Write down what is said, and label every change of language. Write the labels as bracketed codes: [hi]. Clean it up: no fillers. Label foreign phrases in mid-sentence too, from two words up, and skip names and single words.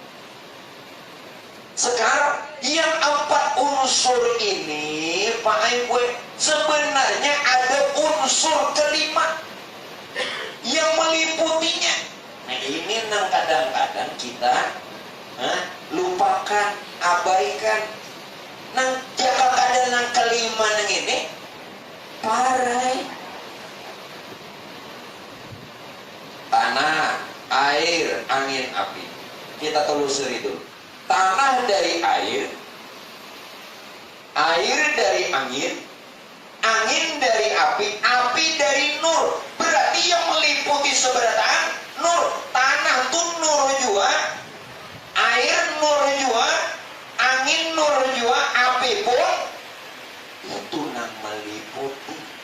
[bjn] Sekarang yang 4 unsur ini Pak Ibu, sebenarnya ada unsur kelima yang meliputinya. Nah ini yang kadang-kadang kita lupakan, abaikan. Nang jaka kada nang kelima nang ini parai. Tanah, air, angin, api. Kita telusuri dulu. Tanah dari air, air dari angin, angin dari api, api dari nur. Berarti yang meliputi seberatan nur. Tanah tuh nur juga, air nur juga, angin nur juga, api pun itu yang meliputi.